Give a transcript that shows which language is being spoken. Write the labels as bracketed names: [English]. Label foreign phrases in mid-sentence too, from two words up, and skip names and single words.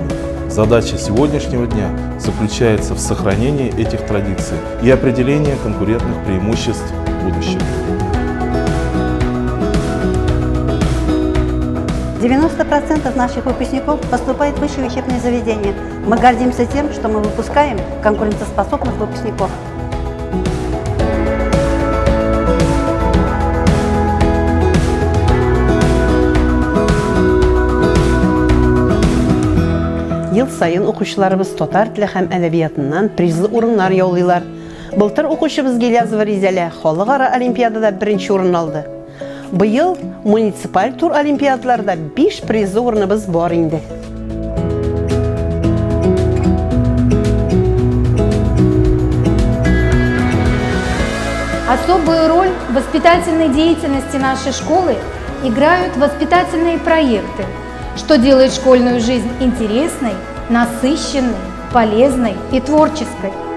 [Russian] Задача сегодняшнего дня заключается в сохранении этих традиций и определении конкурентных преимуществ в будущем. 90% наших выпускников поступает в высшие учебные заведения. Мы гордимся тем, что мы выпускаем конкурентоспособных выпускников. [Tatar] Ел сайын укучыларыбыз татар теле һәм әдәбиятыннан призлы урыннар яулыйлар. Былтыр укучыбыз Гилязова Ризалә халыкара олимпиадада 1нче урын алды. Быел муниципаль тур олимпиадаларда 5 призлы урыныбыз бар инде. [Russian] Особую роль в воспитательной деятельности нашей школы играют воспитательные проекты, что делает школьную жизнь интересной, насыщенной, полезной и творческой.